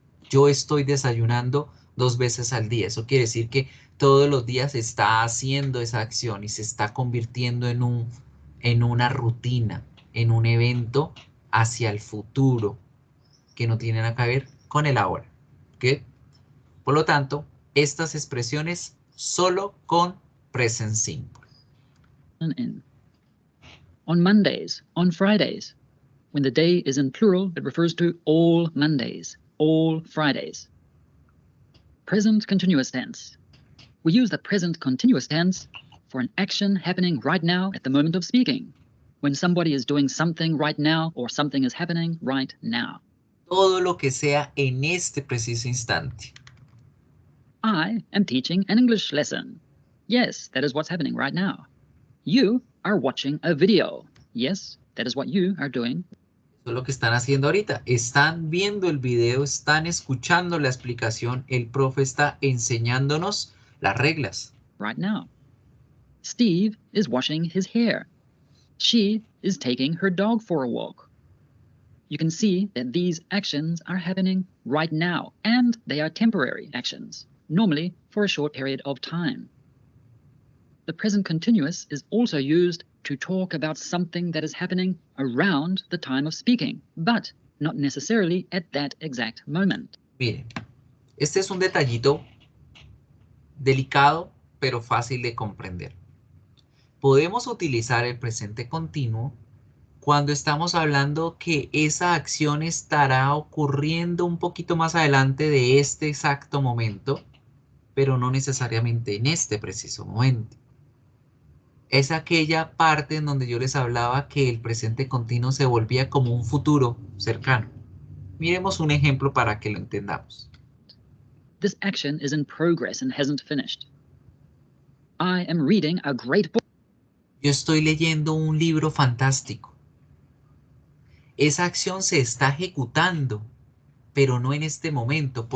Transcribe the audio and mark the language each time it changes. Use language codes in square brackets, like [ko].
[es] Yo estoy desayunando 2 veces al día. Eso quiere decir que todos los días se está haciendo esa acción y se está convirtiendo en una rutina, en un evento hacia el futuro que no tiene nada que ver con el ahora. ¿Okay? Por lo tanto, estas expresiones solo con present simple. [en] In. On Mondays, on Fridays. When the day is in plural, it refers to all Mondays, all Fridays. Present continuous tense. We use the present continuous tense for an action happening right now at the moment of speaking. When somebody is doing something right now or something is happening right now. [es] Todo lo que sea en este preciso instante. [en] I am teaching an English lesson. Yes, that is what's happening right now. You are watching a video. Yes, that is what you are doing. [es] Eso es lo que están haciendo ahorita. Están viendo el video, están escuchando la explicación. El profe está enseñándonos las reglas. [en] right now. Steve is washing his hair. She is taking her dog for a walk. You can see that these actions are happening right now, and they are temporary actions, normally for a short period of time. The present continuous is also used to talk about something that is happening around the time of speaking, but not necessarily at that exact moment. [es] Miren, este es un detallito delicado, pero fácil de comprender. Podemos utilizar el presente continuo cuando estamos hablando que esa acción estará ocurriendo un poquito más adelante de este exacto momento, pero no necesariamente en este preciso momento. Es aquella parte en donde yo les hablaba que el presente continuo se volvía como un futuro cercano. Miremos un ejemplo para que lo entendamos. [en] This action is in progress and hasn't finished. I am reading a great book. [es] Yo estoy leyendo un libro fantástico. Esa acción se está ejecutando, pero no en este momento.